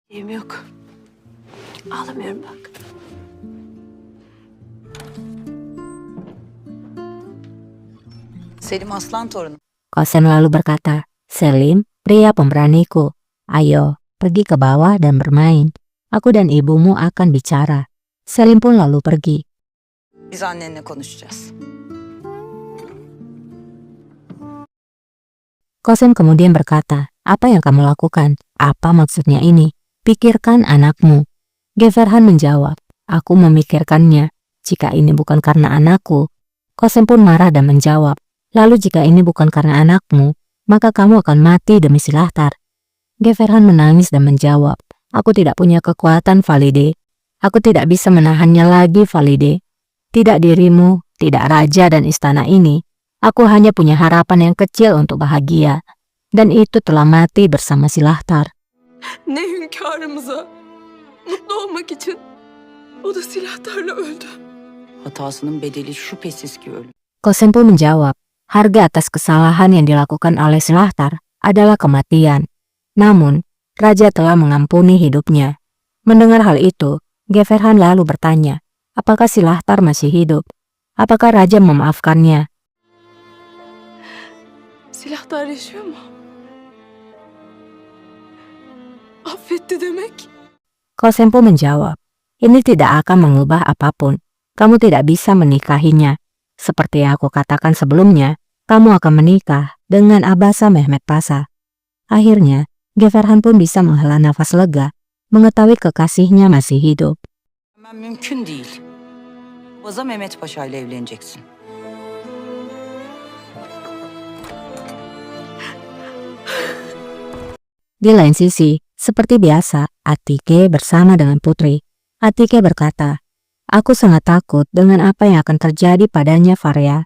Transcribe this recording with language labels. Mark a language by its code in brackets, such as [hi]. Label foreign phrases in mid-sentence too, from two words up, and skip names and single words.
[tr] Yerim yok. Ağlamıyorum bak. Selim aslan torunum. [id] Qasem lalu berkata, "Selim, pria pemberaniku. Ayo, pergi ke bawah dan bermain. Aku dan ibumu akan bicara." Selim pun lalu pergi. [tr] Biz annenle konuşacağız. [id] Qasem kemudian berkata, "Apa yang kamu lakukan? Apa maksudnya ini? Pikirkan anakmu." Geverhan menjawab, "Aku memikirkannya. Jika ini bukan karena anakku." Qasem pun marah dan menjawab, "Lalu jika ini bukan karena anakmu, maka kamu akan mati demi Silahtar." Geverhan menangis dan menjawab, "Aku tidak punya kekuatan, Valide. Aku tidak bisa menahannya lagi, Valide. Tidak dirimu, tidak raja dan istana ini. Aku hanya punya harapan yang kecil untuk bahagia. Dan itu telah mati bersama Silahtar." [tr] Ne hünkârımıza mutlu olmak için o da silahlarla öldü. Hatasının bedeli şüphesiz ki ölüm. [id] Qasem pun menjawab, harga atas kesalahan yang dilakukan oleh Silahtar adalah kematian. Namun, raja telah mengampuni hidupnya. Mendengar hal itu, Geverhan lalu bertanya, apakah Silahtar masih hidup? Apakah raja memaafkannya? [tr] Silahlar yaşıyor mu? Affetti demek. [id] Qasem pun menjawab, ini tidak akan mengubah apapun. Kamu tidak bisa menikahinya. Seperti yang aku katakan sebelumnya, kamu akan menikah dengan Abasa Mehmet Pasa. Akhirnya, Geverhan pun bisa menghela nafas lega, mengetahui kekasihnya masih hidup. [tr] Hemen mümkün değil. Baza Mehmet Paşa ile evleneceksin. [id] Di lain sisi, seperti biasa, Atike bersama dengan putri. Atike berkata, "Aku sangat takut dengan apa yang akan terjadi padanya, Faria.